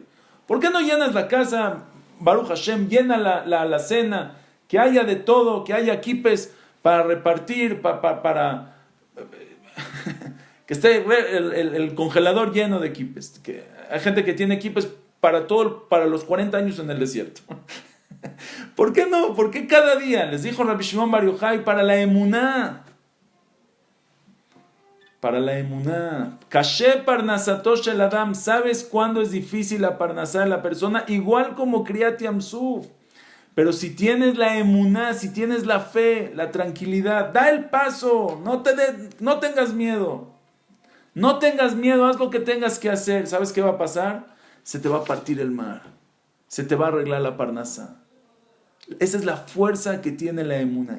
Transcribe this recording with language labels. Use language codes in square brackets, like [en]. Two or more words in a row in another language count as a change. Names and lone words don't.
[es] ¿Por qué no llenas la casa, [he] ברוך השם, [es] llena la alacena, que haya de todo, que haya kipes para repartir, para que esté el congelador lleno de kipes? Que hay gente que tiene kipes para los 40 años en el desierto. ¿Por qué no? ¿Por qué cada día? Les dijo Rabbi Shimon Bar Yochai, para la emuná. Para la emuná. [he] קשה פרנסתו של אדם. [es] ¿Sabes cuándo es difícil la parnasá de la persona? Igual como [he] קריעת ים סוף. [es] Pero si tienes la emuná, si tienes la fe, la tranquilidad, da el paso. No tengas miedo. No tengas miedo, haz lo que tengas que hacer. ¿Sabes qué va a pasar? Se te va a partir el mar. Se te va a arreglar la parnasá. Esa es la fuerza que tiene la emuná.